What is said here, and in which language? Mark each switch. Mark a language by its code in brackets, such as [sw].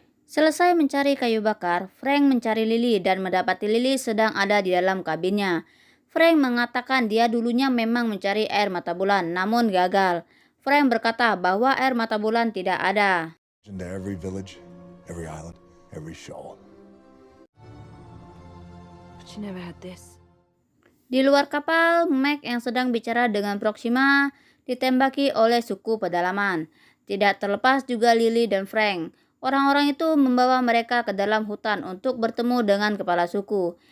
[id] Selesai mencari kayu bakar, Frank mencari Lily dan mendapati Lily sedang ada di dalam kabinnya. Frank mengatakan dia dulunya memang mencari air mata bulan, namun gagal. Frank berkata bahwa air mata bulan tidak ada. [en] Into every village, every island, every shoal. But you never had this. [id] Di luar kapal, Mac yang sedang bicara dengan Proxima ditembaki oleh suku pedalaman. Tidak terlepas juga Lily dan Frank. Orang-orang itu membawa mereka ke dalam hutan untuk bertemu dengan kepala suku.